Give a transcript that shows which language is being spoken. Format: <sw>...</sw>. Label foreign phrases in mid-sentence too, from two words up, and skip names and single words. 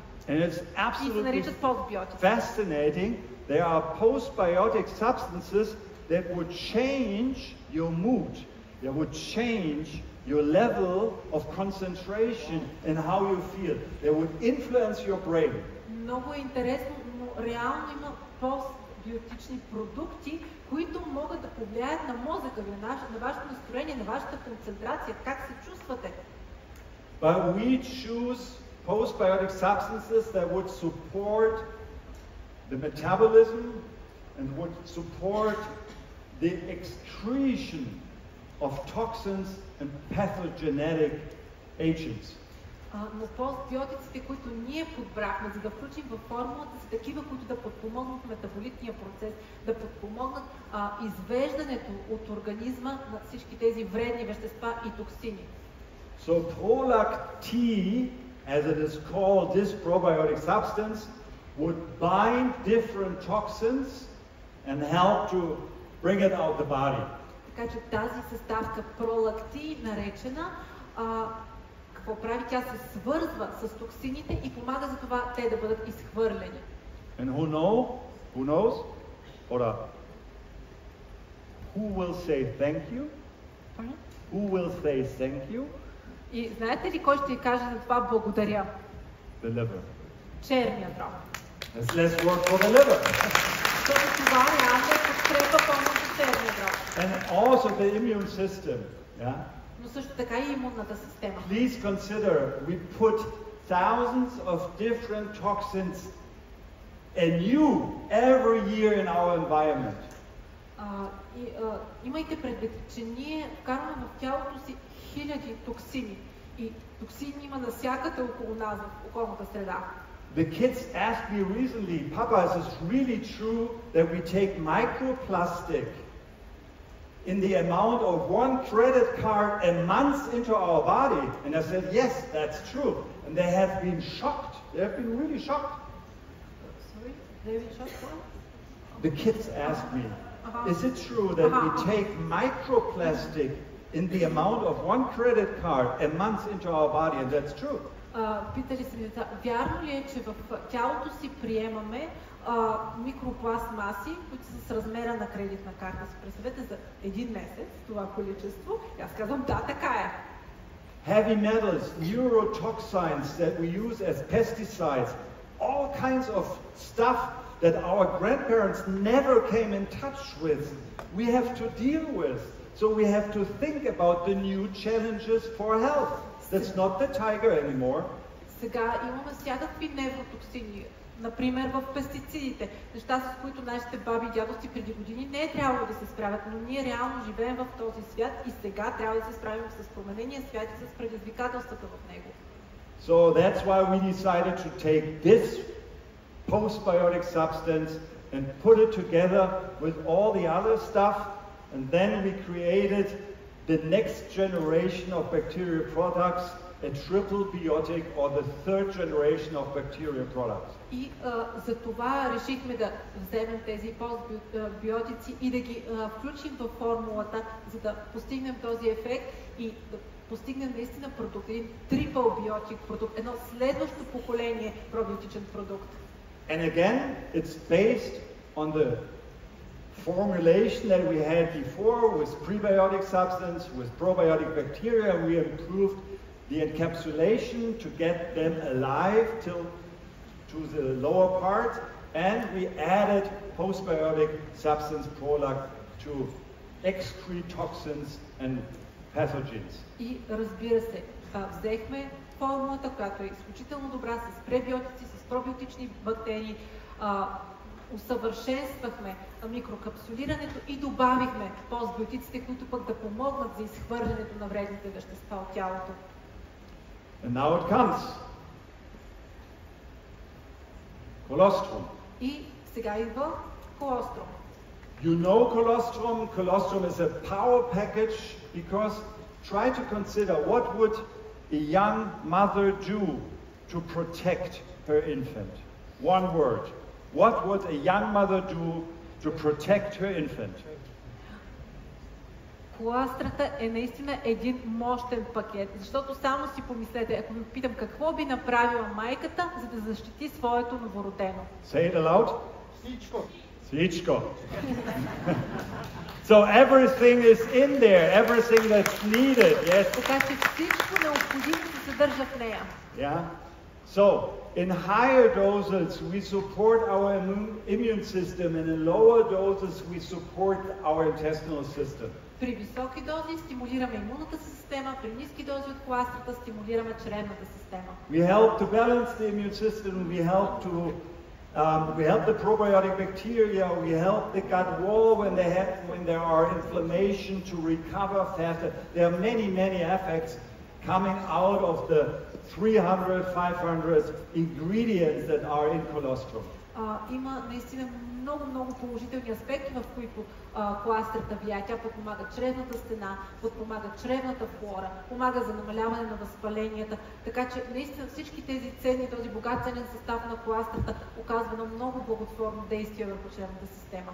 <en>And it's</en> <bg>И се наричат</bg> <en>absolutely</en> <bg>постбиотици.</bg> <en>fascinating. There are postbiotic substances that would change your mood. They would change your level of concentration and how you feel. They would influence your brain.</en> <bg>Много е интересно, но реално има постбиотични продукти, които могат да повлияят на мозъка ви, на вашето настроение, на вашата концентрация, как се чувствате.</bg> <en>But we choose postbiotic substances that would support the metabolism and would support the excretion of toxins and pathogenic agents.</en> <bg>Но постбиотиците, които ние подбрахме, за да включим във формулата, са такива, които да подпомогнат метаболитния процес, да подпомогнат извеждането от организма на всички тези вредни вещества и токсини.</bg> <en>So Prolact-T, as it is called, this probiotic substance, would bind different toxins and help to bring it out the body.</en> <bg>Така че тази съставка пролакти, наречена, какво прави? Тя се свързва с токсините и помага за това те да бъдат изхвърлени.</bg> <en>And who knows? Or who will say thank you? Who will say thank you?</en> <bg>И знаете ли кой ще ви каже за това благодаря?</bg> <en>The liver.</en> <bg>Черният дроб.</bg> <en>Let's work for the liver.</en> <bg>Защото това реално е подкрепа помощ за черния дроб.</bg> <en>And also the immune system. Yeah?</en> <bg>Но също така и имунната система.</bg> <en>Please consider we put thousands of different toxins anew every year in our environment.</en> <bg>Имайте предвид, че ние вкарваме в тялото си хиляди токсини. И токсини има навсякъде около нас, в околната среда.</bg> <en>The kids asked me recently, Papa, is it really true that we take microplastic in the amount of one credit card a month into our body? And I said, yes, that's true. And they have been shocked. They have been really shocked. Sorry, David Shotwell? The kids asked me, is it true that we take microplastic in the amount of one credit card a month into our body? And that's true.</en> <bg>Питали се ми деца, вярно ли е, че в тялото си приемаме микропластмаси, които са с размера на кредитна карта? Си представете за един месец това количество. И аз казвам, да, така е.</bg> <en>Heavy metals, neurotoxins that we use as pesticides, all kinds of stuff that our grandparents never came in touch with, we have to deal with. So we have to think about the new challenges for health. That's not the tiger anymore.</en> <bg>Сега имаме всякакви невротоксини, например в пестицидите, неща с които нашите баби и дядовци преди години не е трябвало да се справят, но ние реално живеем в този свят и сега трябва да се справим с променения свят и с предизвикателствата в него.</bg> <en>So that's why we decided to take this postbiotic substance and put it together with all the other stuff, and then we created the next generation of bacterial products, a triple biotic or the third generation of bacterial products.</en> <bg>И за това решихме да вземем тези постбиотици и да ги включим във формулата, за да постигнем този ефект и да постигнем наистина продукт, един</bg> <en>triple biotic</en> <bg>продукт, едно следващо поколение пробиотичен продукт.</bg> <en>And again, it's based on the formulation that we had before with prebiotic substance, with probiotic bacteria. We improved the encapsulation to get them alive to the lower part, and we added postbiotic substance Prolact to excrete toxins and pathogens.</en> <bg>И разбира се, взехме формулата, която е изключително добра, с пребиотици, с пробиотични бактерии, усъвършенствахме микрокапсулирането и добавихме постбиотиците, които пък да помогнат за изхвърлянето на вредните вещества от тялото.</bg> <en>And now it comes. Colostrum.</en> <bg>И сега идва колострум.</bg> <en>You know colostrum. Colostrum is a power package because try to consider what would a young mother do to protect her infant. One word. What would a young mother do to protect her infant?</en> <bg>Коластрата е наистина един мощен пакет, защото само си помислете, ако ви питам какво би направила майката, за да защити своето новородено.</bg> <en>Say it aloud. Свичко. So everything is in there, everything that's needed, yes?</en> <bg>Така че всичко необходимо се съдържа в нея.</bg> <en>Yeah? So, in higher doses we support our immune system, and in lower doses we support our intestinal system.</en> <bg>При високи дози стимулираме имунната система, при ниски дози от коластрата стимулираме чревната система.</bg> <en>We help to balance the immune system, we help the probiotic bacteria, we help the gut wall when there are inflammation to recover faster. There are many effects coming out of the 300, 500 ingredients that are in colostrum.</en> <bg>Има наистина много положителни аспекти, в които коластрата влияе. Тя подпомага чревната стена, подпомага чревната флора, помага за намаляване на възпаленията. Така че наистина всички тези ценни, този богат ценен състав на коластрата оказва на много благотворно действие върху чревната система.</bg>